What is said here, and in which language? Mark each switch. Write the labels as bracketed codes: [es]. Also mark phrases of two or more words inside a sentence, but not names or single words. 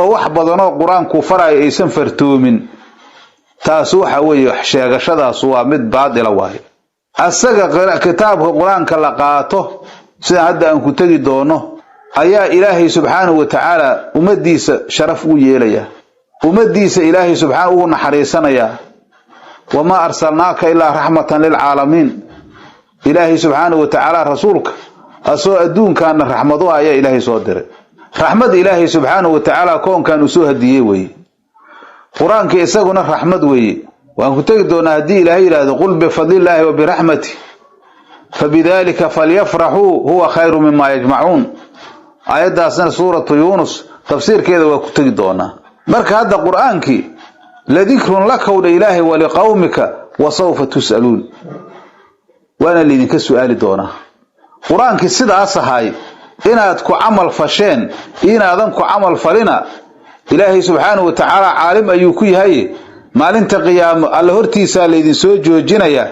[so] wax badan oo quraanku faray aysan fartoomin taas waxa weeye sheegashadaas waa mid baadila waaye asaga kitaabka quraanka la qaato sida hadda aan ku tagi doono ayaa ilaahay [ar] سبحانه وتعالى [so] umadiisa sharaf u yeelaya umadiisa ilaahay subhanahu wa naxariisanaya [ar] وما أرسلناك إلا رحمة للعالمين [so] ilaahay [ar] سبحانه و [so] ta'ala rasuulka asoo adduunkan rahmadu ayaa ilaahay soo diray rahmad ilaahay [ar] سبحانه وتعالى [so] koonkan u soo hadiyay way quraanka isaguna rahmad way waan ku tagi doonaa hadii ilaahay yiraahdo [ar] قل ب فضل الله و ب رحمته فبذلك فليفرح هو خير مما يجمعون [so] ayadaasna suuratu yunus tafsiirkeeda waa ku tagi doonaa marka hadda quraanki [ar] لذكر لك وإلهي ولقومك وسوف تسألون [so] waana lidinka su'aali doonaa quraanki sidaas ahay inaad ku amal fasheen inaadan ku amal falina ilaahi [ar] سبحانه وتعالى [so] caalim ayuu ku yahay maalinta qiyaamo alla hortiisa leedin soo joojinaya